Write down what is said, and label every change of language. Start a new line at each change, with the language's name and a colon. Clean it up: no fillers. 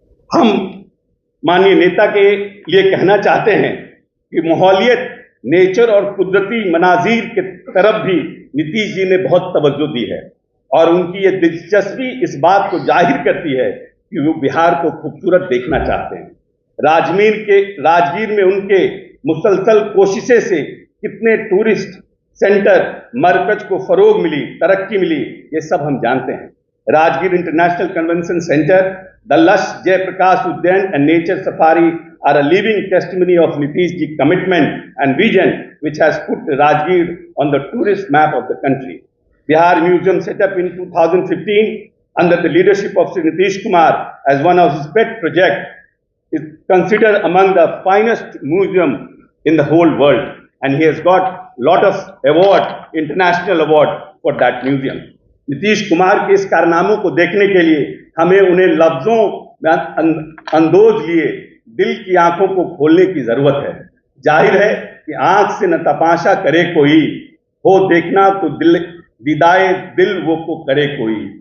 Hindi: हम माननीय नेता के लिए कहना चाहते हैं कि माहौलियत, नेचर और कुदरती मनाजीर के तरफ भी नीतीश जी ने बहुत तवज्जो दी है और उनकी ये दिलचस्पी इस बात को जाहिर करती है कि वो बिहार को खूबसूरत देखना चाहते हैं। राजगीर में उनके मुसलसल कोशिशें से कितने टूरिस्ट सेंटर, मरकज को फरोग मिली, तरक्की मिली, ये सब हम जानते हैं।
English: Rajgir international convention centre, the lush Jayaprakash Udyan and nature safari are a living testimony of Nitish Ji's commitment and vision, which has put Rajgir on the tourist map of the country. Bihar Museum, set up in 2015 under the leadership of Sri Nitish Kumar as one of his pet projects, is considered among the finest museum in the whole world, and he has got lot of award, international award for that museum.
Hindi: Nitish Kumar के इस कारनामों को देखने के लिए हमें उन्हें लफ्जों में अंदोज लिए दिल की आंखों को खोलने की जरूरत है। जाहिर है कि आंख से न तमाशा करे कोई, हो देखना तो दिल विदाए दिल वो को करे कोई।